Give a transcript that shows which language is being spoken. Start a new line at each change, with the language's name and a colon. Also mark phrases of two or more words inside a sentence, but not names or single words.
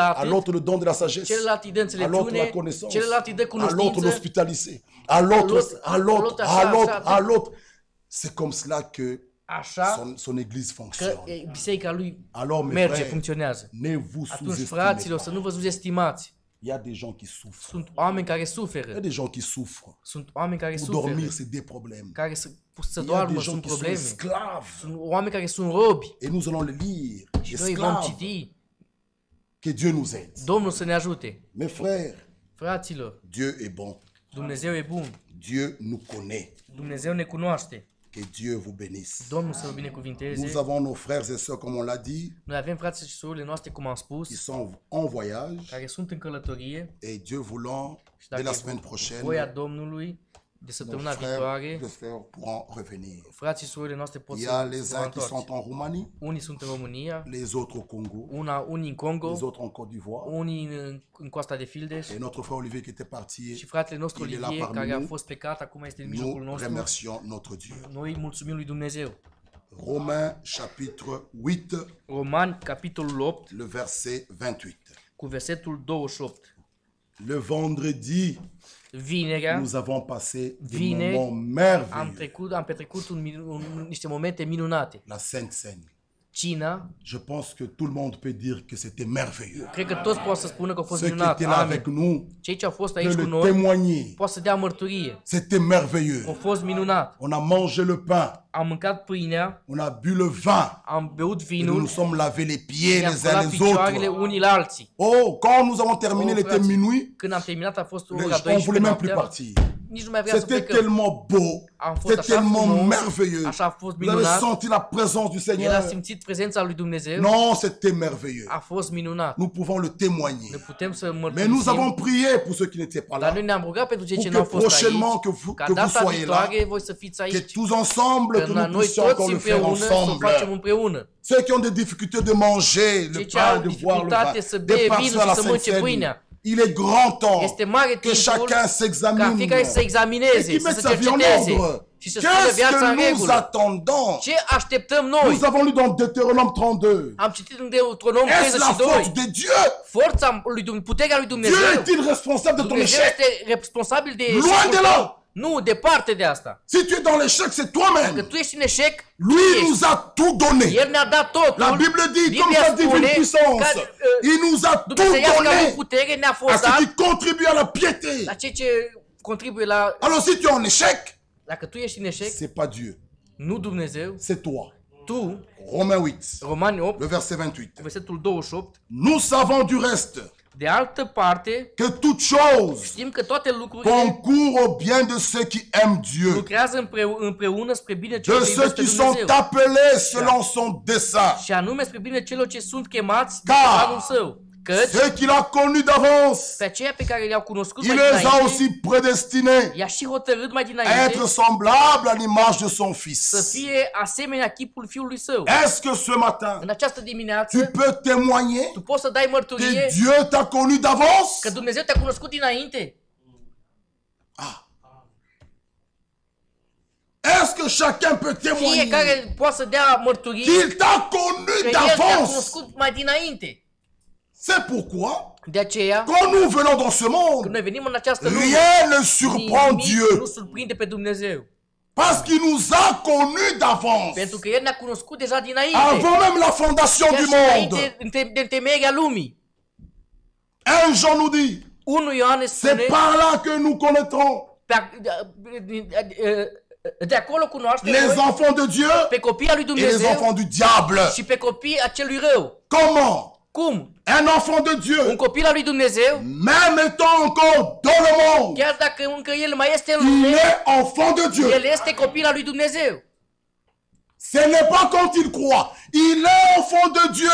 French: À
Romanian: atât,
French: l'autre, le don de la sagesse.
Romanian: celălalt îi dă
French: À l'autre, la
Romanian: înțelepciune,
French: connaissance.
Romanian: celălalt îi dă
French: À l'autre,
Romanian: cunoștință,
French: l'hospitalité. À l'autre, l'autre, à l'autre, l'autre, à ça, l'autre, ça. à l'autre. C'est comme cela que
Romanian: așa
French: son église
Romanian: că
French: fonctionne.
Romanian: biserica lui
French: Alors, mes
Romanian: merge,
French: frères,
Romanian: funcționează.
French: ne vous
Romanian: Atunci,
French: sous-estimez
Romanian: fraților,
French: pas.
Romanian: să nu vă subestimați.
French: Il y a des gens qui souffrent.
Romanian: Sunt oameni care
French: Il y a
Romanian: suferă.
French: des gens qui souffrent.
Romanian: Sunt oameni care
French: Pour
Romanian: suferă.
French: dormir, c'est des problèmes.
Romanian: Care să
French: Il y a
Romanian: doarmă,
French: des gens
Romanian: sunt
French: qui sont
Romanian: probleme.
French: esclaves.
Romanian: Sunt oameni care sunt robi.
French: Et nous allons le lire.
Romanian: Și noi vom
French: Esclaves.
Romanian: citi.
French: Que Dieu nous aide.
Romanian: Domnul să ne ajute.
French: Mes frères,
Romanian: Fraților,
French: Dieu est bon.
Romanian: Dumnezeu e bun.
French: Dieu nous connaît.
Romanian: Dumnezeu ne cunoaște.
French: Que Dieu vous bénisse.
Romanian: Domnul să-L
French: Nous
Romanian: binecuvinteze.
French: avons nos frères et sœurs, comme on l'a dit,
Romanian: Noi avem frații și surorile noastre, cum am
French: qui
Romanian: spus,
French: sont en voyage.
Romanian: care sunt în călătorie
French: Et Dieu voulant,
Romanian: și
French: dès la
Romanian: dacă
French: semaine
Romanian: e
French: prochaine,
Romanian: voia Domnului, de
French: nos
Romanian: săptămâna
French: frères
Romanian: viitoare,
French: et sœurs pourront revenir.
Romanian: frații și surorile noastre pot
French: Il y
Romanian: să
French: a
Romanian: se
French: les
Romanian: va
French: uns qui
Romanian: întoarce.
French: sont en Roumanie,
Romanian: Unii sunt în România,
French: les autres au Congo,
Romanian: unii în Congo,
French: les autres en Côte d'Ivoire.
Romanian: unii în coasta de Fildeș
French: Et notre frère Olivier qui était parti,
Romanian: și fratele nostru
French: il est là
Romanian: Olivier,
French: parmi
Romanian: care a
French: nous.
Romanian: fost plecat, acum este în mijlocul
French: Nous
Romanian: nostru.
French: remercions notre Dieu.
Romanian: Noi mulțumim lui Dumnezeu.
French: Romains chapitre 8,
Romanian: Romani, capitolul 8,
French: le verset 28.
Romanian: cu versetul 28.
French: Le vendredi,
Romanian: Vinerea
French: nous avons passé des
Romanian: Vineri,
French: moments
Romanian: am
French: merveilleux.
Romanian: petrecut niște momente minunate.
French: La Sainte Seine.
Romanian: Cina,
French: Je pense que tout le monde peut dire que c'était merveilleux.
Romanian: cred că toți pot să spună că a fost
French: Ceux qui
Romanian: minunat.
French: étaient là
Romanian: Amin.
French: avec nous
Romanian: Cei ce au fost
French: peut
Romanian: aici cu
French: le
Romanian: noi
French: témoigner.
Romanian: pot să dea mărturie.
French: C'était merveilleux.
Romanian: A fost minunat.
French: On a mangé le pain,
Romanian: Am mâncat pâinea,
French: on a bu le vin,
Romanian: am beut
French: et nous nous
Romanian: vinul,
French: sommes lavés les pieds
Romanian: ne-am
French: les uns
Romanian: spălat
French: les
Romanian: picioarele
French: autres.
Romanian: unii la alții.
French: Oh, quand nous avons terminé, il était
Romanian: frații,
French: minuit,
Romanian: când am terminat a fost ora
French: on ne
Romanian: 12
French: voulait même plus
Romanian: noaptea,
French: partir.
Romanian: nici nu mai vreau să
French: C'était
Romanian: plecăm.
French: tellement beau,
Romanian: Am fost
French: c'était
Romanian: așa
French: tellement
Romanian: frumos,
French: merveilleux.
Romanian: așa a fost
French: Vous avez
Romanian: minunat.
French: senti la présence du
Romanian: El
French: Seigneur?
Romanian: a simțit prezența lui Dumnezeu.
French: Non, c'était merveilleux.
Romanian: A fost minunat.
French: Nous pouvons le
Romanian: Ne
French: témoigner.
Romanian: putem să
French: Mais nous avons
Romanian: mărturisim.
French: prié pour ceux qui n'étaient pas
Romanian: Dar
French: là,
Romanian: noi ne-am rugat pentru cei ce
French: pour
Romanian: n-au
French: que
Romanian: fost aici.
French: prochainement que vous
Romanian: Ca data
French: soyez là,
Romanian: viitoare voi să fiți
French: que
Romanian: aici.
French: tous ensemble,
Romanian: Că
French: que nous
Romanian: noi
French: puissions
Romanian: toți
French: encore le faire
Romanian: împreună să o
French: ensemble.
Romanian: facem împreună.
French: Ceux qui ont des difficultés de manger le
Romanian: Cei ce
French: pain,
Romanian: au
French: de boire le
Romanian: dificultate
French: vin,
Romanian: să
French: de
Romanian: bea
French: partir
Romanian: vinul
French: à la
Romanian: și să mănânce
French: Sainte-Seine.
Romanian: pâinea.
French: Il est grand temps
Romanian: Este mare
French: que
Romanian: timpul
French: chacun
Romanian: ca
French: s'examine
Romanian: fiecare să
French: et
Romanian: examineze,
French: qu'il
Romanian: să
French: mette
Romanian: se
French: sa vie en
Romanian: cerceteze
French: ordre.
Romanian: și să spună
French: Qu'est-ce
Romanian: viața în
French: que nous
Romanian: regulă.
French: attendons?
Romanian: Ce așteptăm
French: Nous
Romanian: noi?
French: avons lu dans Deutéronome 32.
Romanian: Am citit în Deuteronom
French: Est-ce la faute
Romanian: 32.
French: de Dieu?
Romanian: Forța lui Dumnezeu, puterea lui
French: Dieu
Romanian: Dumnezeu.
French: est-il responsable de ton
Romanian: Dumnezeu
French: échec?
Romanian: este responsabil de
French: Loin
Romanian: eșecul
French: de là.
Romanian: tău. Nu, departe de asta.
French: Si tu es dans l'échec, c'est
Romanian: Că
French: toi-même.
Romanian: tu ești în eșec,
French: Lui nous a tout donné.
Romanian: El ne-a dat totul.
French: La Bible dit, comme
Romanian: Biblia
French: sa divine
Romanian: spune
French: puissance,
Romanian: că,
French: il nous a tout
Romanian: Dumnezeiasca lui
French: donné
Romanian: putere ne-a
French: à
Romanian: fost
French: ce
Romanian: dat
French: qui contribue à la piété.
Romanian: la ceea ce contribuie la...
French: Alors si tu es en échec,
Romanian: Dacă tu ești în eșec,
French: c'est pas Dieu,
Romanian: nu Dumnezeu,
French: c'est toi.
Romanian: tu,
French: Romains 8,
Romanian: Romani 8,
French: le verset 28.
Romanian: versetul 28,
French: Nous savons du reste
Romanian: de altă parte,
French: que toute chose
Romanian: știm că toate lucrurile
French: concourt au bien de ceux qui aiment Dieu,
Romanian: lucrează împreună spre bine celor
French: de
Romanian: ce
French: ceux
Romanian: iubesc pe
French: qui sont
Romanian: Dumnezeu.
French: appelés selon son dessein.
Romanian: Și anume spre bine celor ce sunt chemați de
French: Car
Romanian: planul său. Căci
French: Ceux qu'il a connus d'avance,
Romanian: pe aceia pe care le-au cunoscut
French: il
Romanian: mai
French: les a
Romanian: dinainte,
French: aussi prédestinés
Romanian: i-a și hotărât mai
French: à
Romanian: dinainte
French: être semblables à l'image de son
Romanian: să
French: Fils.
Romanian: fie asemenea chipul fiului său.
French: Est-ce que ce matin,
Romanian: În această
French: tu
Romanian: dimineață,
French: peux témoigner
Romanian: tu poți să dai
French: que
Romanian: mărturie
French: Dieu t'a connu
Romanian: că
French: d'avance?
Romanian: Dumnezeu te-a cunoscut dinainte?
French: Est-ce que chacun peut témoigner
Romanian: Fiecare poate să dea mărturie
French: qu'il t'a
Romanian: că
French: connu
Romanian: El te-a
French: d'avance?
Romanian: cunoscut mai dinainte.
French: C'est pourquoi,
Romanian: De aceea,
French: quand nous venons dans ce
Romanian: când
French: monde,
Romanian: noi venim în această lume,
French: rien ne surprend
Romanian: nimic
French: Dieu.
Romanian: nu surprinde pe Dumnezeu.
French: Parce qu'il nous a connus d'avance.
Romanian: Pentru că El ne-a cunoscut deja dinainte.
French: Avant même la fondation
Romanian: Chiar
French: du
Romanian: și
French: monde.
Romanian: înainte de întemeierea lumii.
French: 1 Jean nous dit,
Romanian: 1 Ioan spune,
French: c'est par là que nous connaîtrons
Romanian: de acolo cunoaștem
French: les
Romanian: noi
French: enfants de Dieu
Romanian: pe copiii lui
French: et les
Romanian: Dumnezeu
French: enfants du diable.
Romanian: și pe copiii acelui rău.
French: Comment
Romanian: Cum?
French: un enfant de
Romanian: Un
French: Dieu,
Romanian: copil al lui Dumnezeu,
French: même étant encore dans le monde,
Romanian: chiar dacă încă el mai este în
French: il
Romanian: lume,
French: est enfant de Dieu.
Romanian: el este copil al lui Dumnezeu.
French: Ce n'est pas quand il croit, il est enfant de Dieu.